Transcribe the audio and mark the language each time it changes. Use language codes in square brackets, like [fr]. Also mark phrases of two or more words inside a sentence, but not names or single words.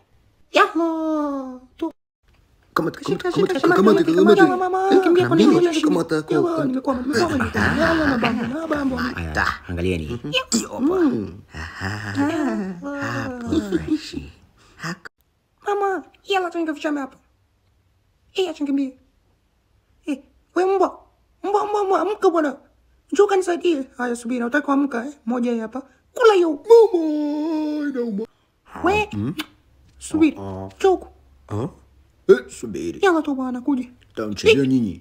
[sw] Yaho! Tu. Kamata. Angalieni. Mama, [pt] ela tem que fechar minha porta. Ia tinha que me. [sw] We mbwa, amka bwana. Njoo kanisaidie. Haya subiri, nataka kuamka moja hapa. Kula hiyo. Mama, inauma. We. Subiri. Choko. Subiri. Yala tu bwana kuja. Tamchezea nyinyi.